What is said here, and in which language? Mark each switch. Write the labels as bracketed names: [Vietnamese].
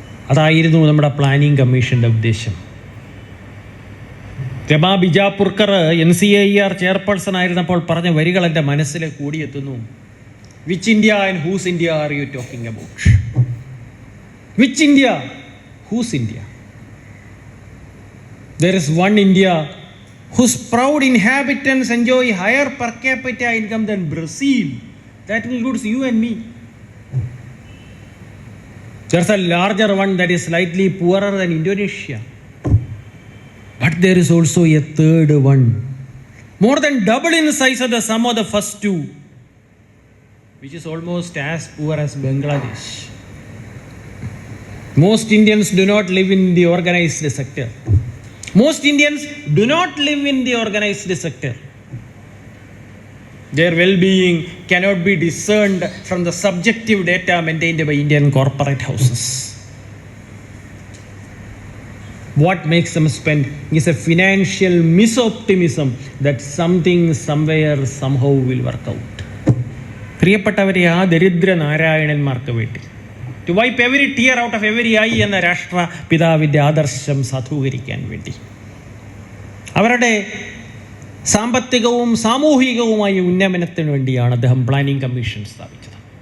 [Malayalam] അതായിരുന്നു നമ്മുടെ പ്ലാനിംഗ് കമ്മീഷൻ്റെ ഉദ്ദേശം. രമാ ബിജാപുർക്കർ NCAER ചെയർപേഴ്സൺ ആയിരുന്നപ്പോൾ പറഞ്ഞ വരികൾ എൻ്റെ മനസ്സിലേക്ക് കൂടിയെത്തുന്നു. [English] Which India and whose India are you talking about? Which India, whose India? There is one India whose proud inhabitants enjoy higher per capita income than Brazil. That includes you and me. There's a larger one that is slightly poorer than Indonesia. But there is also a third one, more than double in size of the sum of the first two, which is almost as poor as Bangladesh. Most Indians do not live in the organized sector. Most Indians do not live in the organized sector. Their well-being cannot be discerned from the subjective data maintained by Indian corporate houses. What makes them spend is a financial misoptimism that something somewhere somehow will work out. [Malayalam] പ്രിയപ്പെട്ടവരെ, ആ ദരിദ്ര നാരായണന്മാർക്ക് വേണ്ടി [English] to wipe every tear out of every eye [Malayalam] എന്ന രാഷ്ട്രപിതാവിൻ്റെ ആദർശം സാധൂകരിക്കാൻ വേണ്ടി അവരുടെ സാമ്പത്തികവും സാമൂഹികവുമായ ഉന്നമനത്തിന് വേണ്ടിയാണ് അദ്ദേഹം പ്ലാനിംഗ് കമ്മീഷൻ സ്ഥാപിച്ചത്.